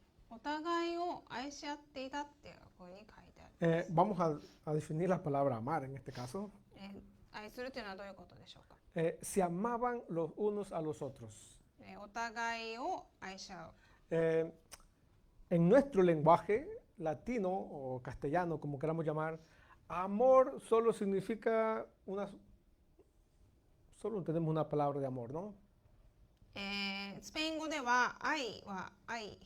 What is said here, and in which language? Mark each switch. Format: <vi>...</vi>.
<ja>お互いを愛し合っていたっていうふうに書いてある。</ja> <es>Vamos a definir la palabra amar en este caso.</es> <ja>愛するというのはどういうことでしょうか。</ja> <es>Se amaban los unos a los otros.</es> <ja>お互いを愛し合う。</ja> <es>En nuestro lenguaje latino o castellano, como queramos llamar, amor solo significa solo tenemos una palabra de amor, ¿no?</es> <ja>スペイン語では愛は愛。</ja>